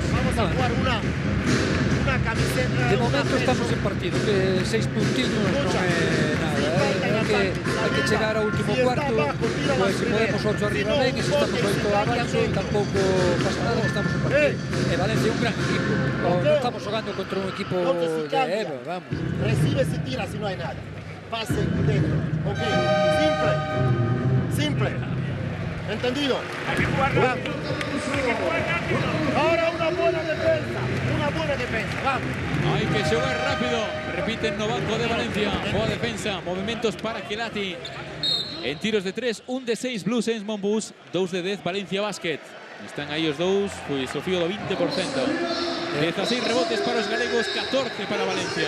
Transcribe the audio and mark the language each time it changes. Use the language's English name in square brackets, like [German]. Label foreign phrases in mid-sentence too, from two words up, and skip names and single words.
[Spanish] Vamos a jugar una camiseta. [Galician] De momento estamos en partido, que 6 puntinos non é nada. Hai que chegar ao último cuarto, pues, se podemos 8 arriba ben, e se estamos 8 abaixo, tampouco pasa nada, que estamos en partido. E Valencia é un gran equipo, non estamos jugando contra un equipo de Eva, vamos. [Spanish] Recibe si tira si no hay nada. Pase dentro. Ok. Simple. Simple. ¿Entendido? Hay que jugar rápido. Ahora una buena defensa. Una buena defensa. Vamos. [Galician] Hay que xogar rápido. [Spanish] Repiten Novanko de Valencia. [Galician] Boa defensa. [Spanish] Movimentos para Kelati. En tiros de 3, 1 de 6 Blues Saints Monbus, 2 de 10 Valencia Basket. [Galician] Están aí os dous, pois o fío do 20%. 16 rebotes para os galegos, 14 para Valencia.